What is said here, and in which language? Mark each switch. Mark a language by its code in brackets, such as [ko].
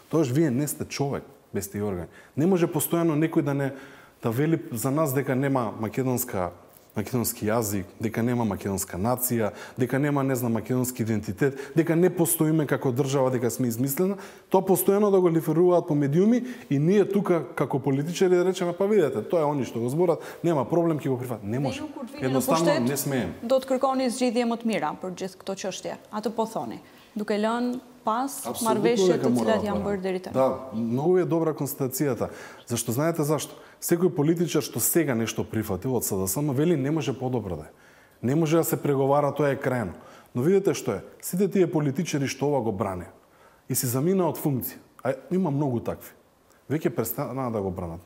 [mk] Тоаш вие не сте човек без тие органи. Не може постојано некој да вели за нас дека нема македонски јазик, дека нема македонска нација, дека нема, не знам, македонски идентитет, дека не постоиме како држава, дека сме измислена, тоа постојано да го лиферуваат по медиуми и ние тука како политичари да речеме, па видете, тоа е они што го зборат, нема проблем, ќе го прифатат. Не може. Едноставно не смеем. [sq] Do të kërkoni zgjidhje më të mira për gjithë këto çështje. Atë po thoni, duke lënë pas marrëveshjet të cilat janë bërë deri tani. [mk] Да, многу е добра констатацијата. Зашто знаете зашто? Секој политичар што сега нешто прифатил од СДСМ вели не може подобро да е. Не може да се преговара, тоа е крајно. Но видите што е, сите тие политичари што ова го бране и си замина од функција. А има многу такви. Веќе престана да го бранат.